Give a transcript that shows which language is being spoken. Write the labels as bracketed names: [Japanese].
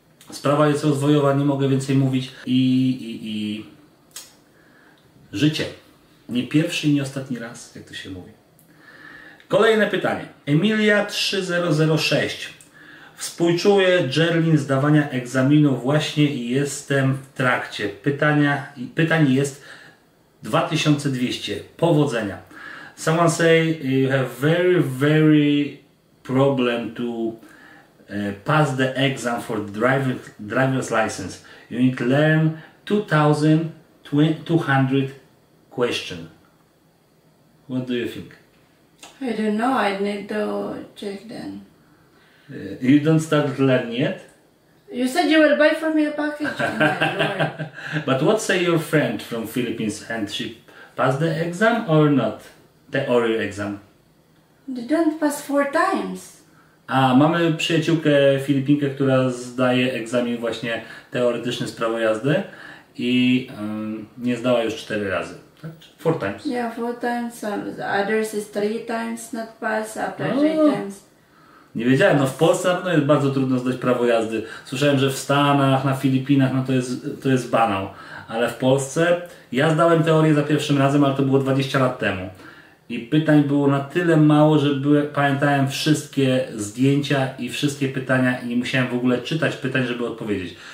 [Polish] Sprawa jest rozwojowa, nie mogę więcej mówić i życie. Nie pierwszy i nie ostatni raz, jak to się mówi. Kolejne pytanie. Emilia 3006. Współczuję Jerlin zdawania egzaminu właśnie i jestem w trakcie. Pytań jest 2200. Powodzenia. [English] Someone say you have very problem to pass the exam for driver's license. you need to learn 2,200 questions. What do you think? I don't know, I need to check then. You don't start to learn yet? You said you will buy for me a package. Oh my Lord. But what say your friend from Philippines, and she passed the exam or not? The oral exam. They don't pass 4 times. [Polish] A mamy przyjaciółkę Filipinkę, która zdaje egzamin właśnie teoretyczny z prawa jazdy i nie zdała już 4 razy. Tak? [English] 4 times. Yeah, 4 times. Others is 3 times not pass, after 3 times. [Polish] Nie wiedziałem, no w Polsce na pewno jest bardzo trudno zdać prawo jazdy. Słyszałem, że w Stanach, na Filipinach, no to jest banał. Ale w Polsce, ja zdałem teorię za pierwszym razem, ale to było 20 lat temu. I pytań było na tyle mało, że pamiętałem wszystkie zdjęcia i wszystkie pytania i nie musiałem w ogóle czytać pytań, żeby odpowiedzieć.